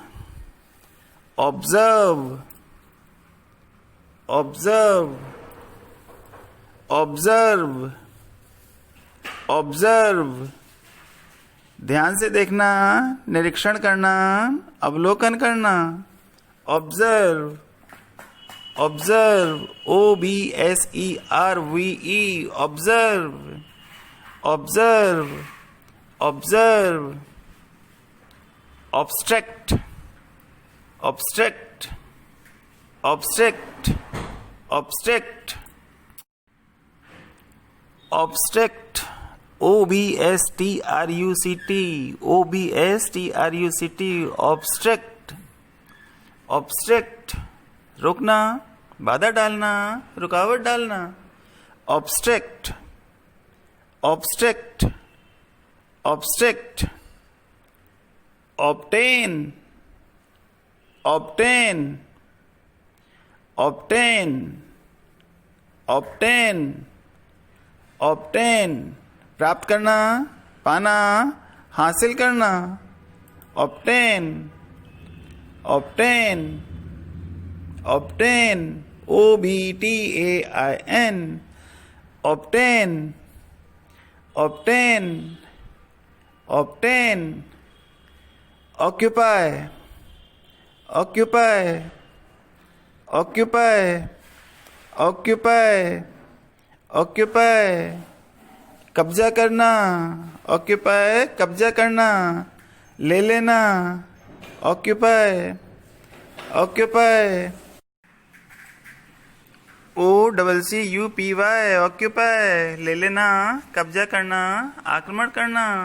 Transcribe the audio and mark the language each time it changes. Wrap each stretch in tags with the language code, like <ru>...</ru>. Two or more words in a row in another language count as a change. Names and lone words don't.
<en>Observe. Observe. Observe. Observe.</en> <hi>ध्यान से देखना, निरीक्षण करना, अवलोकन करना.</hi> <en>Observe. Observe. Observe. Observe. Observe. Observe. Obstruct. Obstruct. Obstruct. Obstruct. Obstruct. Obstruct. Obstruct. Obstruct.</en> <hi>रोकना, बाधा डालना, रुकावट डालना.</hi> <en>Obstruct. Obstruct. Obstruct. Obtain. Obtain. Obtain. Obtain. Obtain.</en> <hi>प्राप्त करना, पाना, हासिल करना.</hi> <en>Obtain. Obtain. Obtain. Obtain. Obtain. Obtain. Obtain. Occupy. Occupy. Occupy. Occupy. Occupy.</en> <hi>कब्जा करना. Occupy. कब्जा करना, ले लेना.</hi> <en>Occupy. Occupy. OCCUPY. Occupy.</en> <hi>ले लेना, कब्जा करना, आक्रमण करना.</hi>